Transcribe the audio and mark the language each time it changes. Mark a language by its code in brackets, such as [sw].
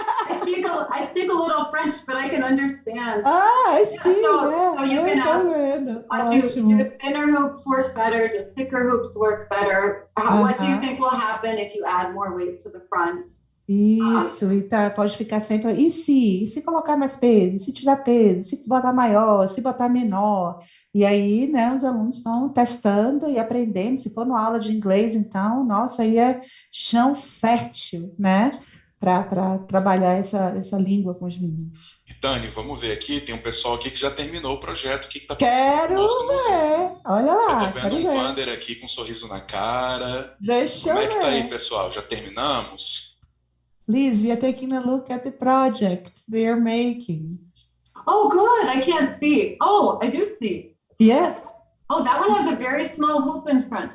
[en] I speak a little French, but I can understand. I see. So you can ask, do thinner hoops work better? Do thicker hoops work better? What do you think will happen if you add more weight to the front? [pt] Isso, e pode ficar sempre. E se colocar mais peso? E se tirar peso? Se botar maior? Se botar menor? E aí, né, os alunos estão testando e aprendendo. Se for numa aula de inglês, então, nossa, aí é chão fértil, né? Para trabalhar essa língua com os meninos. E Tani, vamos ver aqui, tem um pessoal aqui que já terminou o projeto, o que está Quero ver, olha lá. Eu estou vendo um Wander aqui com um sorriso na cara. Deixa Como eu é que ver. tá aí, pessoal? Já terminamos? [en] Liz, we are taking a look at the projects they are making. Oh, good. I can't see. Oh, I do see. Yeah. Oh, that one has a very small hoop in front.